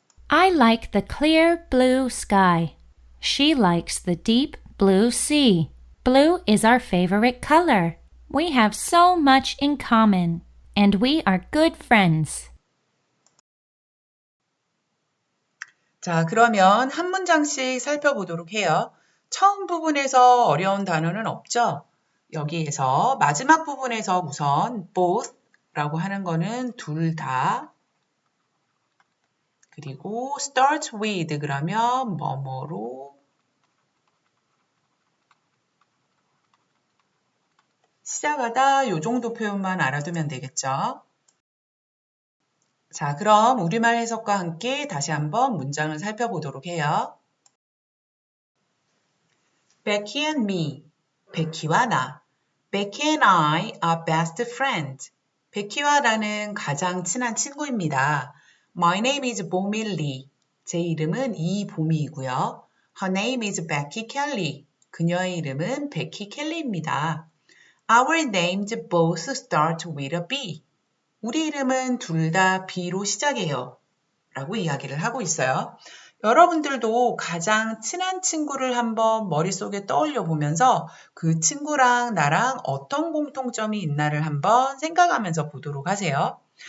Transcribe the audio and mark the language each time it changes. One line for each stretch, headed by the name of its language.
English: I like the clear blue sky. She likes the deep blue sea. Blue is our favorite color. We have so much in common, and we are good friends.
Korean: 자, 그러면 한 문장씩 살펴보도록 해요. 처음 부분에서 어려운 단어는 없죠? 여기에서 마지막 부분에서 우선 both라고 하는 거는 둘 다, 그리고 start with 그러면 뭐뭐로 시작하다 요 정도 표현만 알아두면 되겠죠? 자, 그럼 우리말 해석과 함께 다시 한번 문장을 살펴보도록 해요.
English: Becky and me,
Korean: 베키와 나.
English: Becky and I are best friends.
Korean: 베키와 나는 가장 친한 친구입니다.
English: My name is Bomi Lee.
Korean: 제 이름은 이보미이고요.
English: Her name is Becky Kelly.
Korean: 그녀의 이름은 베키 켈리입니다.
English: Our names both start with a B.
Korean: 우리 이름은 둘 다 B로 시작해요. 라고 이야기를 하고 있어요. 여러분들도 가장 친한 친구를 한번 머릿속에 떠올려 보면서 그 친구랑 나랑 어떤 공통점이 있나를 한번 생각하면서 보도록 하세요.